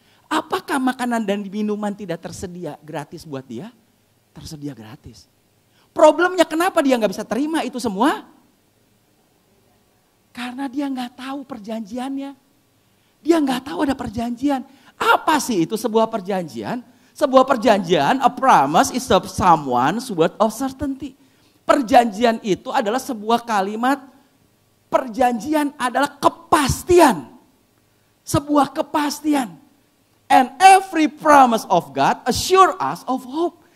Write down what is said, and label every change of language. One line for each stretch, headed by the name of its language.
Indonesian: Apakah makanan dan minuman tidak tersedia gratis buat dia? Tersedia gratis. Problemnya kenapa dia gak bisa terima itu semua? Karena dia gak tahu perjanjiannya. Dia gak tahu ada perjanjian. Apa sih itu sebuah perjanjian? Sebuah perjanjian,
English: a promise is of someone's word of certainty.
Indonesian: Perjanjian itu adalah sebuah kalimat, perjanjian adalah kepastian. Sebuah kepastian.
English: And every promise of God assure us of hope.